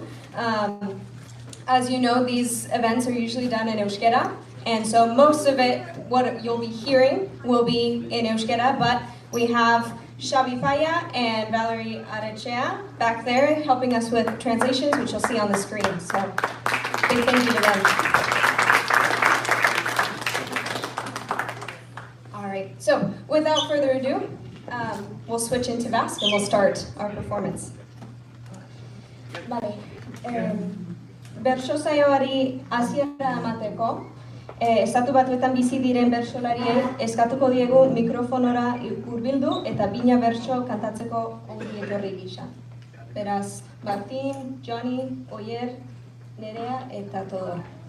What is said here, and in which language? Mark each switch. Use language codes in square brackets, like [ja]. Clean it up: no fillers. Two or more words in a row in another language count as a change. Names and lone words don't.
[en] As you know, these events are usually done in Euskera, and so most of it, what you'll be hearing, will be in Euskera, but we have Xavi Faya and Valerie Arechea back there helping us with translations, which you'll see on the screen. So, big thank you to them. All right, so without further ado, we'll switch into Basque and we'll start our performance. [eu] Vale. Bertso saioari hasiera emateko, estatu batuetan bizi diren bertsolariei eskatuko diegu mikrofonora hurbildu eta bina bertso kantatzeko ongi etorri gisa. Beraz, Martin, Johnny, Oyer, Nerea eta Todor.